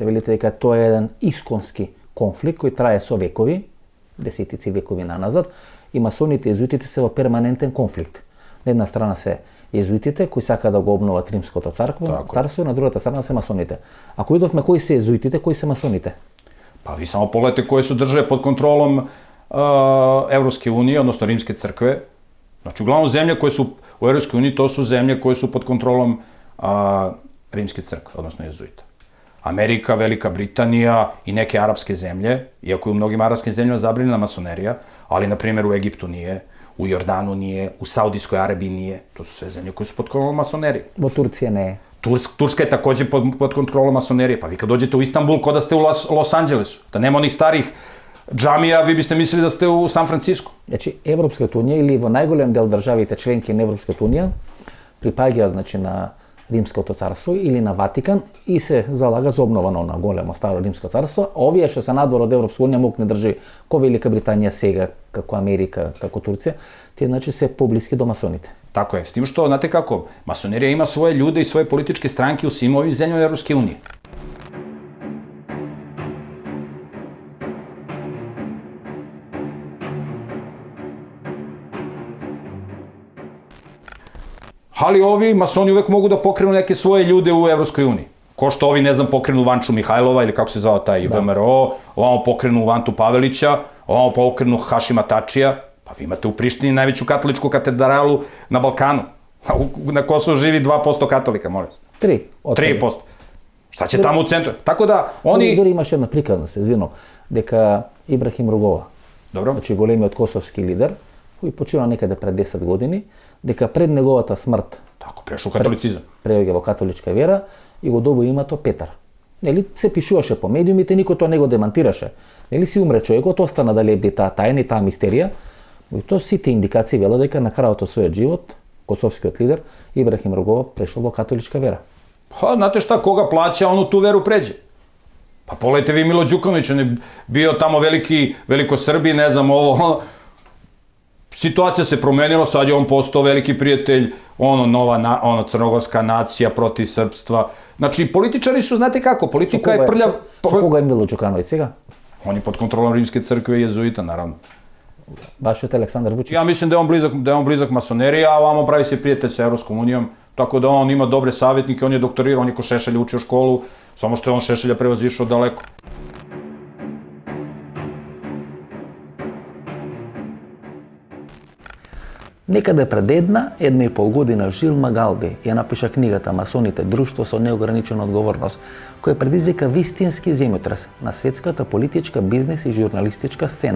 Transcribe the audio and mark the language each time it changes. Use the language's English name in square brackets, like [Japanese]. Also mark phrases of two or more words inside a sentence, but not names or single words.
[Macedonian] Велите дека тоа е еден исконски конфликт кој трае со векови, десетици векови наназад, и масоните и језуитите се во перманентен конфликт. На една страна се језуитите кои сака да го обноват Римското царство, на другата страна се масоните. Ако видовме кои се језуитите, кои се масоните? [Serbian] Pa vi samo pogledajte koje su države pod kontrolom Evropske unije, odnosno Rimske crkve. Znači, uglavnom zemlje koje su u Evropskoj uniji, to su zemlje koje su pod kontrolom Rimske crkve, odnosno jezuita. Amerika, Velika Britanija i neke arapske zemlje, iako je u mnogim arapskim zemljama zabranjena masonerija, ali, na primjer, u Egiptu nije, u Jordanu nije, u Saudijskoj Arabiji nije. To su sve zemlje koje su pod kontrolom masonerije. [Macedonian] Во Турција не е. [Serbian] Turska je takođe pod kontrolom masonerije. Pa vi kad dođete u Istanbul, ko da ste u Los Angelesu. Da nema onih starih džamija, vi biste mislili da ste u San Francisco. [Macedonian] Значи, Европската унија или во најголем дел државите членки на Европската унија припаѓаат, значи, на Римското царство или на Ватикан и се залага за обновано на големо старо Римско царство. Овие што се надвор од Европска унија мок не држи ко Велика Британија сега, како Америка, како Турција, тие, значи, се поблиски до масоните. [Serbian] Tako je, s tim što, znate kako, masonerija ima svoje ljude i svoje političke stranke u svim ovim zemljama Evropske unije. Ali ovi masoni uvek mogu da pokrenu neke svoje ljude u Evropskoj uniji. Ko što ovi, ne znam, pokrenu Vanču Mihajlova ili kako se zvao taj VMRO, ovamo pokrenu Vantu Pavelića, ovamo pokrenu Hašima Tačija. Pa vi imate u Prištini najveću katoličku katedralu na Balkanu. Na Kosovu živi 2% katolika, molim se. 3%. Šta će tamo u centru? Tako da, oni... [Macedonian] Дори имаше една приказна, се извинувам, дека Ибрахим Ругова, Добро. значи големиот косовски лидер, кој почина некаде пред 10 години, дека пред неговата смрт [Serbian] Tako, prešao u katolicizam. [Macedonian] преоѓа во католичка вера и го доби името Петар. Нели се пишуваше по медиумите, никој тоа не го демантираше. Нели си умре човекот, остана да лебди таа тајна и таа мистерија. И тоа сите индикации велат дека на крајот од својот живот косовскиот лидер Ибрахим Ругова прешол во католичка вера. [Serbian] Pa, znate šta, koga plaća, on u tu veru pređe. Pa pogledajte vi Milo Đukanović, on je bio tamo veliko Srbi, ne znam ovo. Situacija se promenila, sad je on postao veliki prijatelj, crnogorska nacija protiv srpstva. Znači, političari su, znate kako, politika je prljav... [Macedonian] Со кога е Мило Ѓукановиќ сега? [Serbian] On je pod kontrolom Rimske crkve i jezuita, naravno. [Macedonian] Вашиот Александар Вучиć. [Serbian] Ja mislim da je on blizak masonerije, a ovamo pravi se prijatelj sa Evropskom unijom, tako da on ima dobre savjetnike, on je doktorirao, on je ko Šešelj učio školu, samo što je on Šešelja prevazišao daleko. [Macedonian] Некаде пред една и пол година Жил Магалди ја напиша книгата Масоните, друштво со неограничена одговорност, која предизвика вистински земјотрес на светската политичка, бизнес и журналистичка сцена.